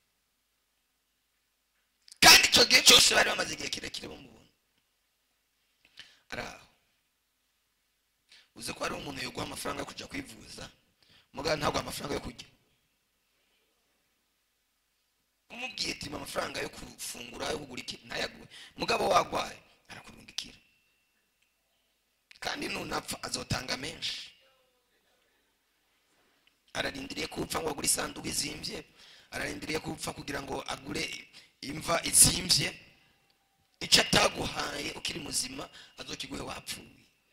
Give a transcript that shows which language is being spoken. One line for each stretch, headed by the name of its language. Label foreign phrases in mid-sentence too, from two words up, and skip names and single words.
Rundi: Kandi icyo gihe cyose bari bamaze igihe kirekire bamubona. Araho uzi ko ari umuntu yoguha amafaranga yo kujya kwivuza, mugabo ntabwo amafaranga yo kujya. Umubwiye ati amafaranga yo kufungura yo kugura iki ntayaguhe, mugabo wagwaye arakurungikira, kandi nunapfa azotanga menshi. Ararindiriye kupfa ngo agure isanduku izimbye, ararindiriye kupfa kugira ngo agure imva izimbye. Icyo ataguhaye ukiri muzima azokiguhe wapfuye.